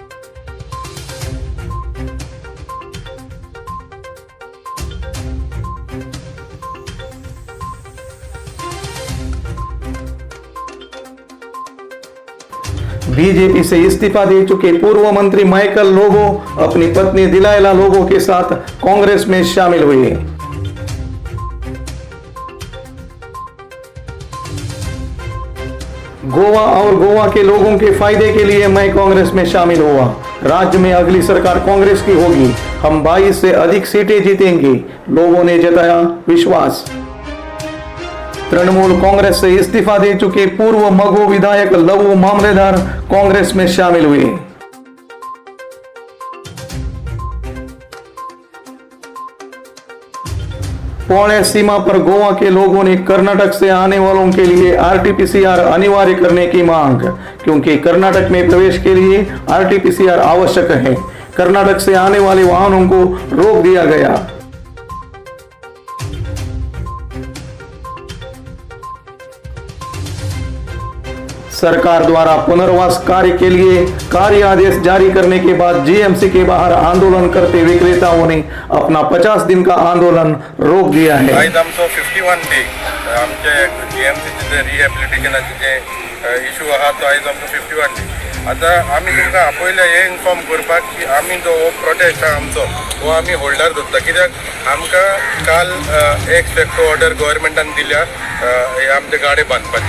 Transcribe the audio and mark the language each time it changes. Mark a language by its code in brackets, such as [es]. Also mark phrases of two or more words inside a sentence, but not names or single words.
[hi] बीजेपी से इस्तीफा दे चुके पूर्व मंत्री माइकल लोबो अपनी पत्नी दिलायला लोबो के साथ कांग्रेस में शामिल हुए। गोवा और गोवा के लोगों के फायदे के लिए मैं कांग्रेस में शामिल हुआ। राज्य में अगली सरकार कांग्रेस की होगी। हम 22 से अधिक सीटें जीतेंगे, लोगों ने जताया विश्वास। तृणमूल कांग्रेस से इस्तीफा दे चुके पूर्व मगो विधायक लवू मामलेदार कांग्रेस में शामिल हुए। पौड़े सीमा पर गोवा के लोगों ने कर्नाटक से आने वालों के लिए आरटीपीसीआर अनिवार्य करने की मांग, क्योंकि कर्नाटक में प्रवेश के लिए आरटीपीसीआर आवश्यक है। कर्नाटक से आने वाले वाहनों को रोक दिया गया। सरकार द्वारा पुनर्वास कार्य के लिए कार्य आदेश जारी करने के बाद जीएमसी के बाहर आंदोलन करते विक्रेताओं ने अपना 50 दिन का आंदोलन रोक दिया है। [kok] आज आमचो 51 डे आमचे जीएमसीचे जे रिहॅबिलिटेशनाचे जे इशू आहा तो आज आमचो 51 डे। आता आमी तुमकां आपयले हे इन्फॉर्म करपाक की आमी जो प्रोटेस्ट आहा आमचो हो आमी होल्डार दवरता, कित्याक आमकां काल [en] ex-facto order [kok] गव्हर्मेंटान दिल्या आमचे गाडे बांदपाची।